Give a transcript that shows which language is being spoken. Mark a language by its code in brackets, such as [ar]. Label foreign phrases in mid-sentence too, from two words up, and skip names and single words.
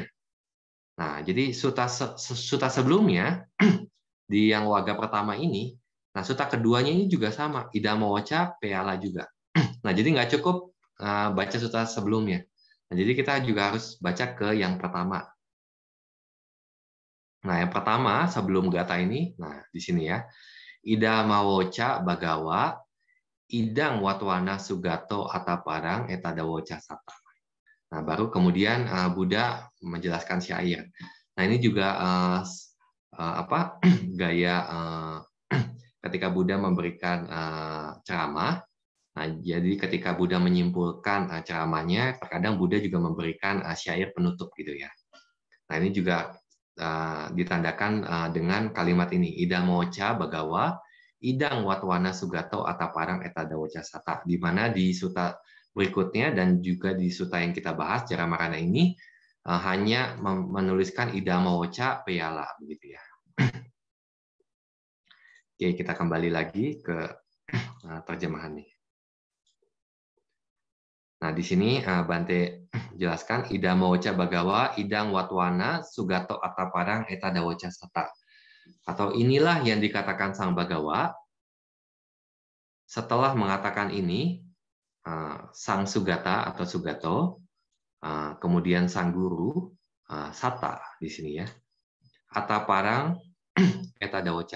[id] Nah, jadi sutta sebelumnya di yang waga pertama ini, nah sutta keduanya ini juga sama, [pi] idama woca peyala [id] juga. Nah, jadi nggak cukup baca sutta sebelumnya. Nah, jadi kita juga harus baca ke yang pertama. Nah, yang pertama sebelum gata ini, nah di sini ya, [pi] idama woca bagawa idang watwana sugato ataparang etada woca sata. [id] Nah, baru kemudian Buddha menjelaskan syair. Nah, ini juga gaya ketika Buddha memberikan ceramah. Nah, jadi ketika Buddha menyimpulkan ceramahnya, terkadang Buddha juga memberikan syair penutup gitu ya. Nah, ini juga ditandakan dengan kalimat ini, [pi] idang moca bagawa idang watwana sugato ataparang etada woca sata, [id] di mana di sutta berikutnya dan juga di sutta yang kita bahas Jara Marana ini hanya menuliskan [pi] idama woca peyala, [id] begitu ya. Oke, kita kembali lagi ke terjemahan nih. Nah, di sini Bante jelaskan [pi] idama woca bagawa idang watwana sugato ataparang etada woca sata. [id] Atau inilah yang dikatakan Sang Bagawa setelah mengatakan ini, Sang Sugata atau Sugato, kemudian Sang Guru, Sata di sini ya, [pi] Ataparang, Eta Daoca.